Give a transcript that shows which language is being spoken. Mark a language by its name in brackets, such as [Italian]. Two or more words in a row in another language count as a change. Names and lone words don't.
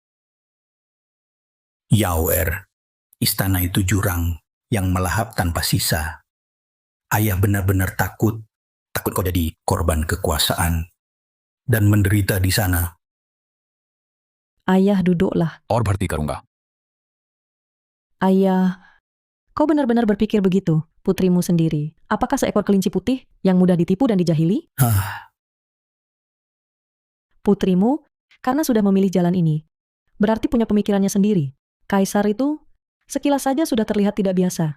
[Indonesian] Yauer, istana itu jurang yang melahap tanpa sisa. Ayah benar-benar takut kau jadi korban kekuasaan dan menderita di sana. Ayah, duduklah. [Hindi] और भर्ती करूंगा। [Indonesian] Ayah, kau benar-benar berpikir begitu, putrimu sendiri. Apakah seekor kelinci putih yang mudah ditipu dan dijahili? Putrimu, karena sudah memilih jalan ini, berarti punya pemikirannya sendiri. Kaisar itu, sekilas saja sudah terlihat tidak biasa.